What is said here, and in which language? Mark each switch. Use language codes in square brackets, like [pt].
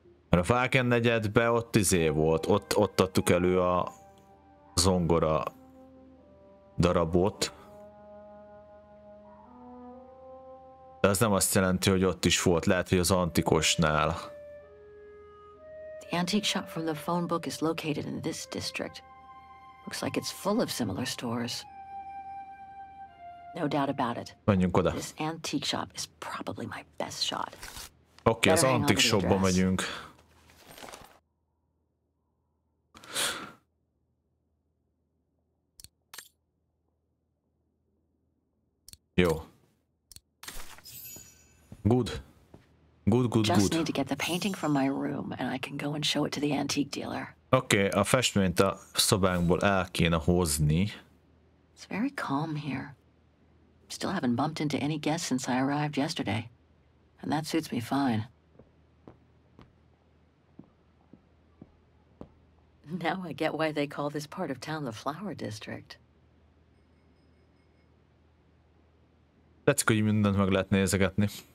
[hu] Mert a Wagen negyedbe ott volt. Ott adtuk elő a zongora darabot. De ez nem azt jelenti, hogy ott is volt. Lehet, hogy az antikosnál. [en] The antique shop from the phone book is located in this district. Looks like it's full of similar stores. No doubt about it. [hu] Menjünk oda. [en] This antique shop is probably my best shot. [hu] Oké, az antik shopba megyünk. Jó. [en] Good. Just need to get the painting from my room and I can go and show it to the antique dealer. [hu] Oké, a festményt a szobánkból el kéne hozni. [en] It's very calm here. Still haven't bumped into any guests since I arrived yesterday. And that suits me fine. Now I get why they call this part of town the Flower District. [hu] Tetszik, hogy mindent meg lehet nézegetni.